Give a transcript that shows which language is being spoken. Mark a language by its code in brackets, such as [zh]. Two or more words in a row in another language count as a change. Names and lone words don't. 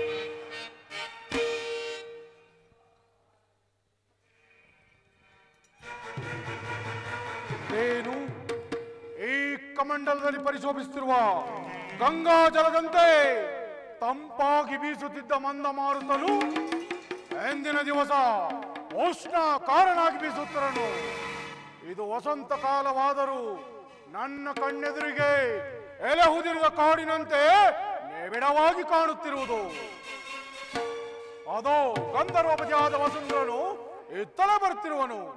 [kn] ಏನು ಈ ಕಮಂಡಲದಲ್ಲಿ ಪರಿಶೋಭಿಸುತ್ತಿರುವ ಗಂಗಾ ಜಲದಂತೆ ತಂಪಾಗಿ ಬೀಸುತ್ತಿದ್ದ ಮಂದ ಮಾರುತನು ಎಂದಿನ ದಿವಸ ಉಷ್ಣ ಕಾರಣಾಗಿ ಬೀಸುತ್ತಿರನು ಇದು ವಸಂತ ಕಾಲವಾದರೂ ನನ್ನ ಕಣ್ಣೆದುರಿಗೆ ಎಲೆ ಉದಿರಿದ ಕಾಡಿನಂತೆ ನಿಬಿಡವಾಗಿ ಕಾಣುತ್ತಿರುವುದು ಅದೋ ಗಂಧರ್ವಪತಿಯಾದ ವಸುಂಧರನು ಇತ್ತಲೇ ಬರುತ್ತಿರುವನು